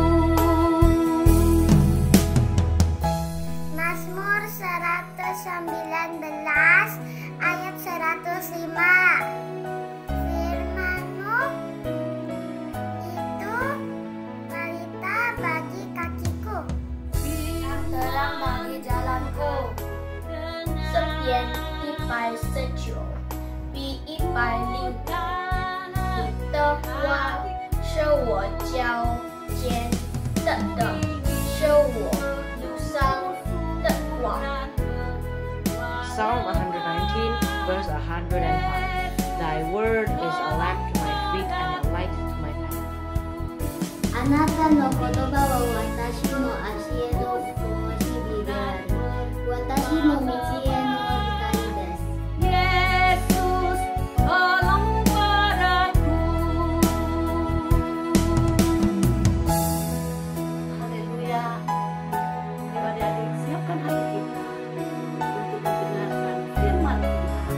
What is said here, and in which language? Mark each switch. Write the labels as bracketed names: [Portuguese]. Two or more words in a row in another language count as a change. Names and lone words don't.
[Indonesian] Mazmur 119 ayat 105. Firman-Mu itu pelita bagi kakiku, terang bagi jalanku. [Chinese] 圣篇149，第160。你的话是我脚前的灯，是我路上的光。 [English] Psalm 119, verse 105. Thy word is a lamp to my feet and a light to my path. [Japanese] あなたの言葉は私の足への灯火である。私の道への光です。 [Indonesian] Yesus tolong padaku. Haleluya. Adik-adik, siapkan hati kita untuk mendengarkan firman Tuhan.